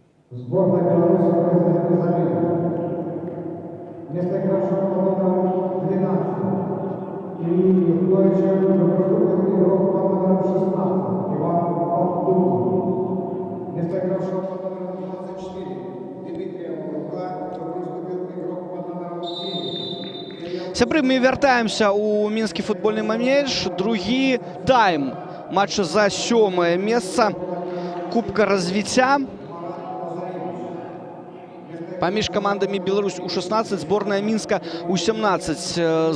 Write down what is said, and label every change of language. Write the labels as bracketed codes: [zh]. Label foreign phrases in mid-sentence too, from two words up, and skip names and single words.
[ru] Сборная Беларуси выходит на замену. Вместо игравшего под номером 12 Ильи Юхновича выступит игрок под номером 16 Иван Поддубный. Вместо игравшего под номером 24 Дмитрия Мурука выступил игрок под номером 7. [be] Сябры, мы вяртаемся у мінскі футбольны манеж. Другі тайм матча за 7-е месца Кубка развіцця паміж камандамі Беларусь у 16, зборная Мінска у 17.